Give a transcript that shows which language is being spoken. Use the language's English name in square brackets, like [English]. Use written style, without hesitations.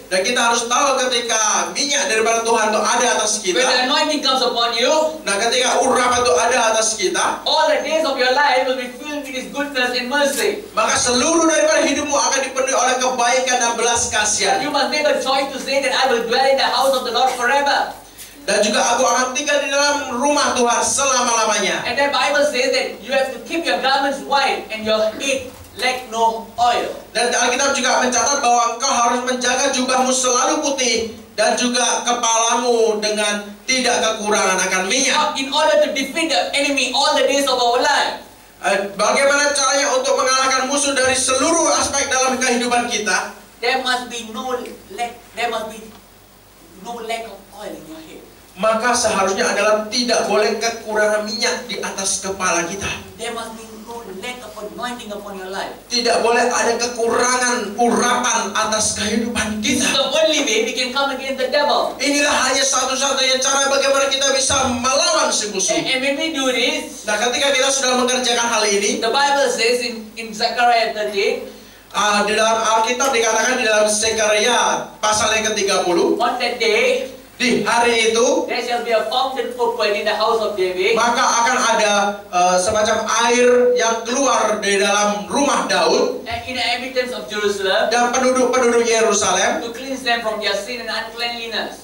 [Indonesian] Dan kita harus tahu ketika minyak daripada Tuhan itu ada atas [English] when the [Indonesian] kita. [English] anointing comes upon you, [Indonesian] Nah, ketika urapan itu ada atas kita, [English] all the days of your life will be filled with His goodness and mercy. [Indonesian] maka seluruh daripada hidupmu akan dipenuhi oleh kebaikan dan belas kasihan. [English] You must make a choice to say that I will dwell in the house of the Lord forever. [Indonesian] Dan juga aku akan tinggal di dalam rumah Tuhan selama-lamanya. [English] And the Bible says that you have to keep your garments white and your head lack no oil. [Indonesian] Dan Alkitab juga mencatat bahwa engkau harus menjaga jubahmu selalu putih dan juga kepalamu dengan tidak kekurangan akan minyak. [English] In order to defeat the enemy all the days of our life, [Indonesian] Bagaimana caranya untuk mengalahkan musuh dari seluruh aspek dalam kehidupan kita? [English] there must be no lack of oil in your head. [Indonesian] Maka seharusnya adalah tidak boleh kekurangan minyak di atas kepala kita. [English] There must be no lack of anointing upon your life. [Indonesian] Tidak boleh ada kekurangan urapan atas kehidupan [English] This is [Indonesian] kita. [English] the only way we can come against the devil. [Indonesian] Inilah hanya satu-satunya cara bagaimana kita bisa melawan si musuh. [English] And when we do this, [Indonesian] Nah, ketika kita sudah mengerjakan hal ini, [English] the Bible says in Zechariah 13, [Indonesian] di dalam Alkitab dikatakan di dalam Zekaria pasal yang ke-30, [English] on that day, [Indonesian] di hari itu [English] there shall be a fountain open in the house of David, [Indonesian] maka akan ada semacam air yang keluar dari dalam rumah Daud [English] and in the inhabitants of Jerusalem, [Indonesian] dan penduduk-penduduk Yerusalem [English] to cleanse them from their sin and uncleanliness.